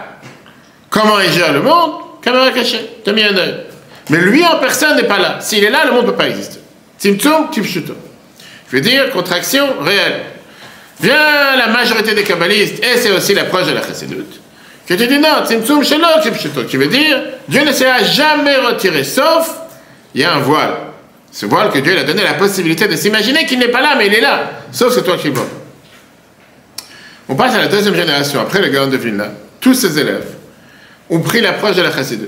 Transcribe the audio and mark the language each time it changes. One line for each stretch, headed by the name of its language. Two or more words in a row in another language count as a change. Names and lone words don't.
French: Comment il gère le monde? Caméra cachée, t'as mis un œil. Mais lui en personne n'est pas là. S'il est là, le monde ne peut pas exister.
Hebrew: צמצום, כפשוטו.
French: Je veux dire, contraction réelle. Vient la majorité des kabbalistes, et c'est aussi l'approche de la chassidoute, que tu dis non,
Hebrew: צמצום שלא כפשוטו,
French: qui veut dire, Dieu ne s'est jamais retiré, sauf, il y a un voile. Ce voile que Dieu lui a donné la possibilité de s'imaginer qu'il n'est pas là, mais il est là. Sauf c'est toi qui le vois. On passe à la deuxième génération, après le Gaon de Vilna. Tous ses élèves ont pris l'approche de la chassidoute.